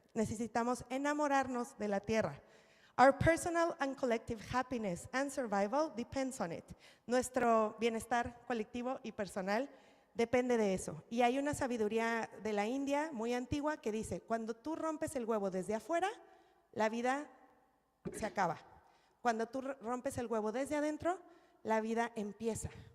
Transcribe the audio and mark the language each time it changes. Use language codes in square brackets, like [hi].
[es] Necesitamos enamorarnos de la tierra. [en] Our personal and collective happiness and survival depends on it. [es] Nuestro bienestar colectivo y personal depende de eso. Y hay una sabiduría de la India muy antigua que dice, cuando tú rompes el huevo desde afuera, la vida se acaba. Cuando tú rompes el huevo desde adentro, la vida empieza.